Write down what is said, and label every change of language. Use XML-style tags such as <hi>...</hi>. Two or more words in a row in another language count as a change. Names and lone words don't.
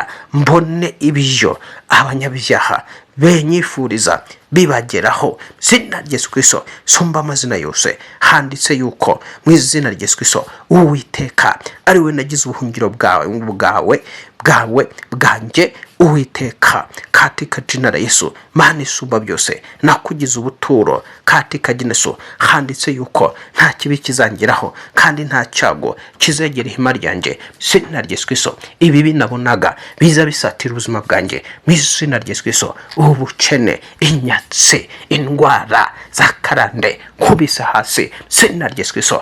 <rw>Mbone ibyo abanyabyaha benyifuriza bibageraho, izina rya Yesu Kristo sumba amazina yose. Handitse yuko mu izina rya Yesu Kristo Uwiteka ari we nagize ubuhungiro bwanjye. Uwiteka</rw> <sw>katika jina la Yesu,</sw> <rw>Mana isumba byose, nakugize ubuturo</rw> <sw>katika jina Yesu.</sw> <rw>Handitse yuko nta kibi kizangiraho kandi nta cyago kizegera ihema ryanjye, izina rya Yesu Kristo. Ibi binabonaga biza bisatira ubuzima bwanjye, mu izina rya Yesu Kristo. Ubukene, inyatsi, indwara za karande nkubise hasi, izina rya Yesu Kristo.</rw>